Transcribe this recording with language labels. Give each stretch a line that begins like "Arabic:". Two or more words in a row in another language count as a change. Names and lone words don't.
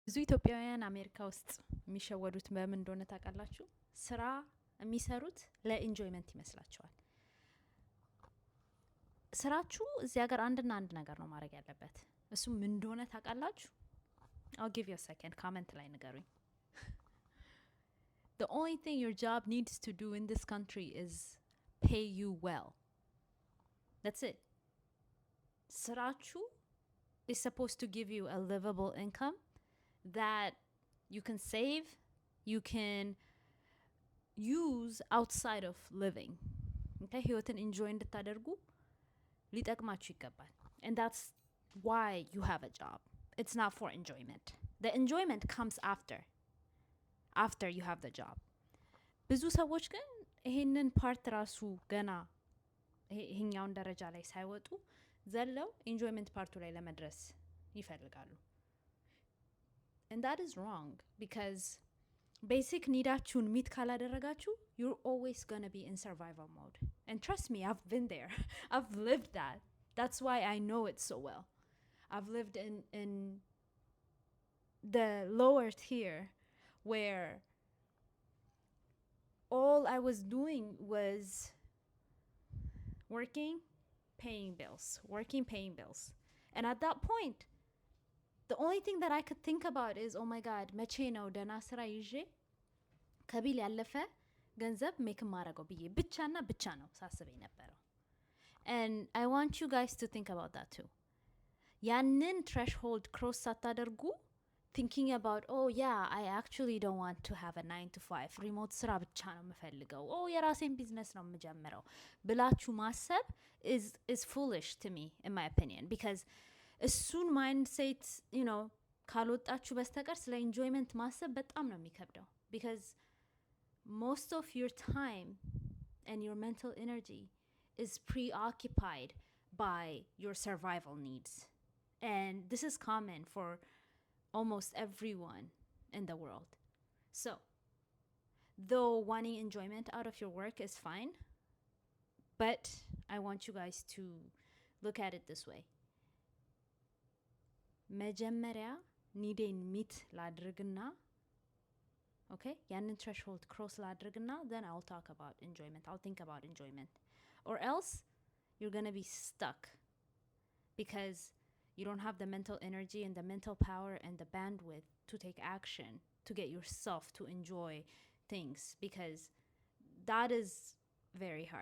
Amharic: ብዙ ኢትዮጵያውያን አሜሪካ ውስጥ የሚሸወዱት በምን እንደሆነ ታውቃላችሁ? ስራ የሚሰሩት ለኢንጆይመንት ይመስላቸዋል። ስራችሁ እዚህ ሀገር አንድና አንድ ነገር ነው ማድረግ ያለበት። እሱም ምን እንደሆነ ታውቃላችሁ?
English: I'll give you a second.
Amharic: Comment ላይ ንገሩኝ።
English: The only thing your job needs to do in this country is pay you well. That's it. ስራችሁ is supposed to give you a livable income that you can save, you can use outside of living.
Amharic: Okay? ህይወትን enjoy እንድታደርጉ ሊጠቅማችሁ ይገባል.
English: And that's why you have a job. It's not for enjoyment. The enjoyment comes after you have the job.
Amharic: ብዙ ሰዎች ግን ይሄንን ፓርት ራሱ ገና ይሄኛውን ደረጃ ላይ ሳይወጡ ዘለው ኢንጆይመንት ፓርቱ ላይ ለመድረስ ይፈልጋሉ።
English: And that is wrong because basic
Amharic: ኒዳችሁን ሚት ካላደረጋችሁ,
English: you're always gonna be in survival mode. And trust me, I've been there. I've lived that. That's why I know it so well. I've lived in the lower tier where all I was doing was working, paying bills. And at that point, the only thing that I could think about is, oh my god,
Amharic: መቼ ነው ደህና ስራ ይዤ ከቢል ያለፈ ገንዘብ ሜክ ማረገው ብዬ ብቻና ብቻ ነው ሳስብ የነበረው።
English: And I want you guys to think about that too. ያንን threshold cross ሳታደርጉ thinking about, oh yeah, I actually don't want to have a 9 to 5 remote
Amharic: ስራ ብቻ ነው የምፈልገው,
English: oh
Amharic: የራሴን ቢዝነስ ነው የምጀምረው ብላችሁ ማሰብ
English: is foolish to me, in my opinion, because
Amharic: እሱን ማይንድሴት ካልወጣችሁ በስተቀር ስለ ኢንጆይመንት ማሰብ በጣም ነው የሚከብደው።
English: because most of your time and your mental energy is preoccupied by your survival needs, and this is common for almost everyone in the world. So though wanting enjoyment out of your work is fine, but I want you guys to look at it this way.
Amharic: መጀመሪያ ኒዴን ሚት ላድርግና
English: okay, ያንን threshold cross ላድርግና then I'll talk about enjoyment. I'll think about enjoyment. Or else you're going to be stuck because you don't have the mental energy and the mental power and the bandwidth to take action to get yourself to enjoy things, because that is very hard.